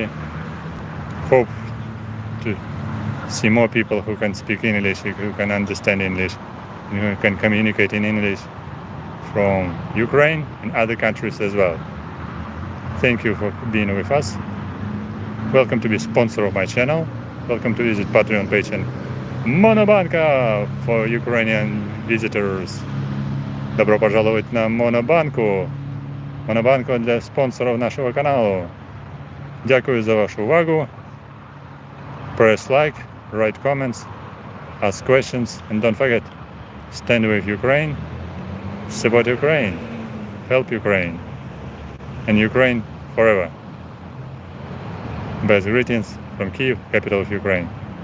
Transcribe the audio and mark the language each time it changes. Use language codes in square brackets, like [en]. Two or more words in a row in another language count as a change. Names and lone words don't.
[en] Hope to see more people who can speak English, who can understand English, and who can communicate in English from Ukraine and other countries as well. Thank you for being with us. Welcome to be sponsor of my channel. Welcome to visit Patreon page and Monobanka for Ukrainian visitors. [ru] Добро пожаловать на Монобанку. [uk] Монобанку для спонсорів нашого каналу. Дякую за вашу увагу. [en] Press like, write comments, ask questions, and don't forget, stand with Ukraine, support Ukraine, help Ukraine, and Ukraine forever. Best greetings from Kyiv, capital of Ukraine.